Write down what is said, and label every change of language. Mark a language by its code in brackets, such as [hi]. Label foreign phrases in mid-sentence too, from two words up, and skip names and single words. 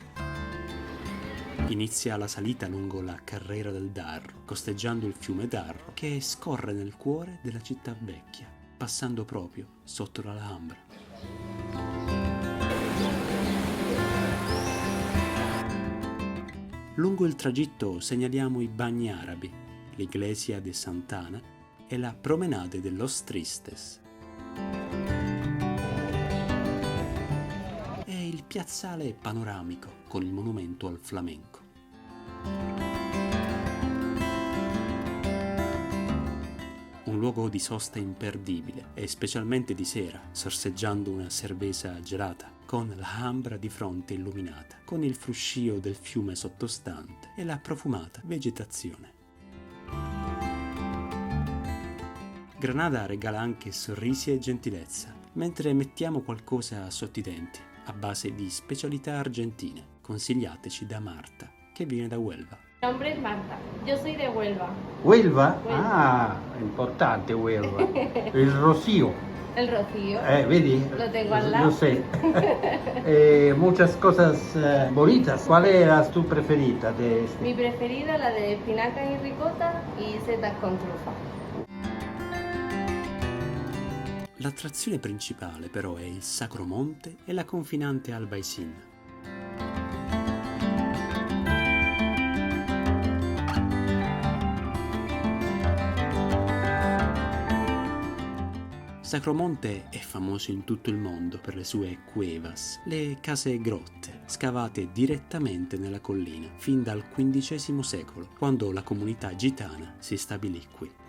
[it] Inizia la salita lungo la Carrera del Darro, costeggiando il fiume Darro che scorre nel cuore della città vecchia, passando proprio sotto l'Alhambra. Lungo il tragitto segnaliamo i bagni arabi, l'Iglesia de Sant'Ana e la Promenade de los Tristes. E il piazzale panoramico con il monumento al flamenco. Un luogo luogo di sosta imperdibile e specialmente di sera, sorseggiando una cerveza gelata, con la Alhambra di fronte illuminata, con il fruscio del fiume sottostante e la profumata vegetazione. Granada regala anche sorrisi e gentilezza, mentre mettiamo qualcosa sotto i denti, a base di specialità argentine, consigliateci da Marta, che viene da Huelva. [es] Mi nombre es Marta, yo soy de Huelva. Huelva? Huelva. [it] Ah, importante Huelva. Il Rocío. [es] El Rocío. [it] ¿Vedi? [es] Lo tengo al lado. Yo sé. Muchas cosas bonitas. ¿Cuál era tu preferida de este? Mi preferida, la de espinacas y ricota y setas con trufa. [it] L'attrazione principale però è il Sacro Monte e la confinante Albaicín. Sacromonte è famoso in tutto il mondo per le sue cuevas, le case grotte, scavate direttamente nella collina, fin dal XV secolo, quando la comunità gitana si stabilì qui.